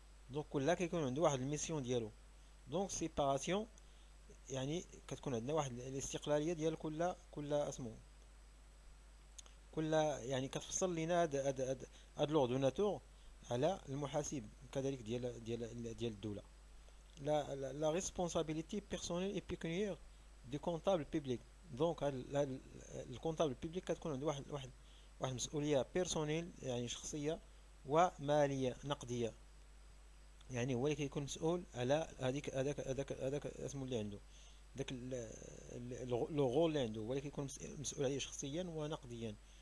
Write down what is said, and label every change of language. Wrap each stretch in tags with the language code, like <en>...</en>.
<ar>دونك كل كيكون عنده واحد الميسيون ديالو. دونك سيباراسيون يعني كتكون عندنا واحد الاستقلالية ديال كل اسمه كل، يعني كتفصل لينا هاد لوردوناتور على المحاسب كذلك ديال الدولة.</ar> <fr>la responsabilité personnelle et pécuniaire du comptable public.</fr> <ar>دونك هاد الكونتابل بيبليك كتكون عنده واحد مسؤولية بيرسونيل يعني شخصية، ومالية نقدية. يعني هو اللي كيكون مسؤول على هذاك اسمه اللي عنده، داك لو غول اللي عنده، هو اللي كيكون مسؤول عليه شخصيا ونقديا.</ar>